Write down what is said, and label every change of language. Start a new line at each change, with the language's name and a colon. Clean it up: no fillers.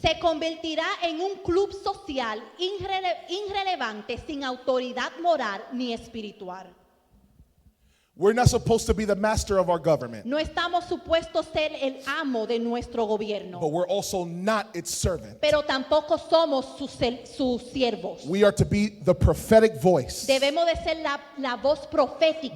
Spanish: se convertirá en un club social irrelevante sin autoridad moral ni espiritual.
English: We're not supposed to be the master of our government,
Spanish: No estamos supuestos ser el amo de nuestro gobierno,
English: but we're also not its servant.
Spanish: pero tampoco somos sus siervos.
English: We are to be the prophetic voice
Spanish: Debemos de ser la voz profética